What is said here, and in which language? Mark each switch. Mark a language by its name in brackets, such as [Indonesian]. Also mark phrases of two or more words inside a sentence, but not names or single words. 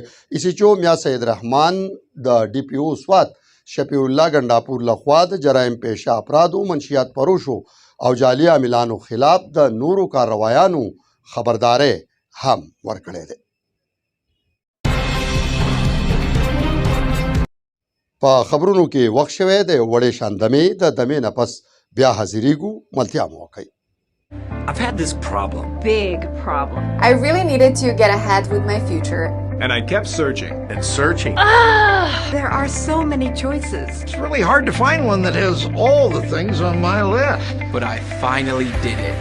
[Pashto] ایسیچو میا سید رحمان د DPO سوات شفیع الله ګنډاپور لخوا د جرایم پیشه افرادو منشیات پروشو او جعلي عاملانو خلاف د نورو کارروایانو خبرداری هم ورکړی دی. په خبرونو کې وخت شوی د وړې شان دمې د دمې نه پس بیا حاضریږو. ملتیا مو وکړئ. [English] I've had this problem. Big problem. I really needed to get ahead with my future. And I kept searching and searching. There are so many choices. It's really hard to find one that has all the things on my list. But I finally did it.